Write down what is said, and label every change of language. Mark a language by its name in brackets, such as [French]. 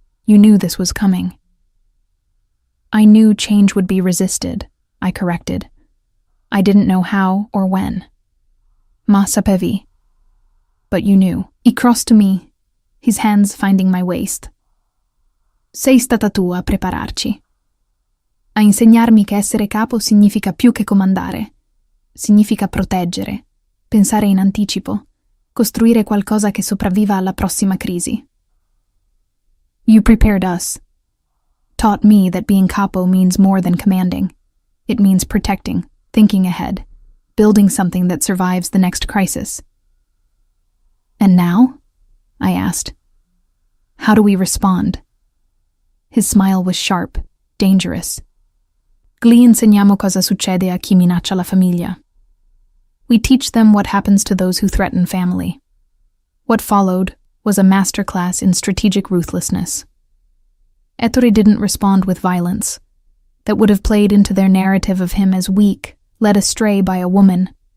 [English] You knew this was coming. I knew change would be resisted, I corrected. I didn't know how or when. [Italian] Ma sapevi. [English] But you knew. He crossed to me, his hands finding my waist. [Italian] Sei stata tu a prepararci. A insegnarmi che essere capo significa più che comandare. Significa proteggere, pensare in anticipo, costruire qualcosa che sopravviva alla prossima crisi. [English] You prepared us. Taught me that being capo means more than commanding. It means protecting, thinking ahead, building something that survives the next crisis. And now? I asked. How do we respond? His smile was sharp, dangerous. [Italian] Gli insegniamo cosa succede a chi minaccia la famiglia. [English] We teach them what happens to those who threaten family. What followed was a masterclass in strategic ruthlessness. Ettore didn't respond with violence. That would have played into their narrative of him as weak, led astray by a woman.